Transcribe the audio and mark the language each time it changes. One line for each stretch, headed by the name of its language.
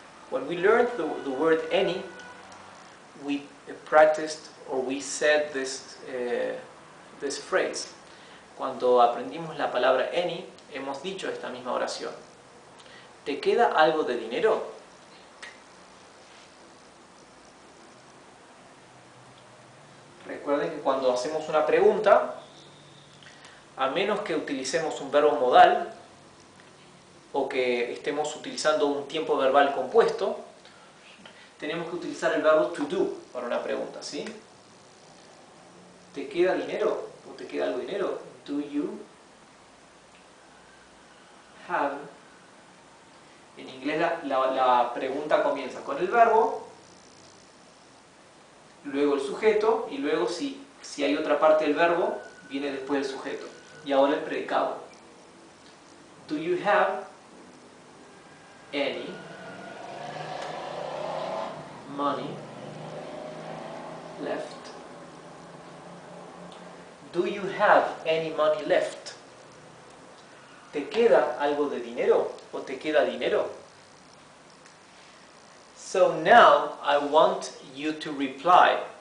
English: When we learned the word any, we practiced or we said this phrase.
Spanish: Cuando aprendimos la palabra any, hemos dicho esta misma oración. ¿Te queda algo de dinero? Recuerden que cuando hacemos una pregunta, a menos que utilicemos un verbo modal o que estemos utilizando un tiempo verbal compuesto, tenemos que utilizar el verbo to do para una pregunta, ¿sí? ¿Te queda dinero? ¿O te queda algo de dinero?
English: Do you have?
Spanish: En inglés la pregunta comienza con el verbo, luego el sujeto y luego si hay otra parte del verbo, viene después el sujeto. Y ahora el predicado.
English: Do you have any money left? Do you have any money left?
Spanish: ¿Te queda algo de dinero o te queda dinero?
English: So now I want you to reply.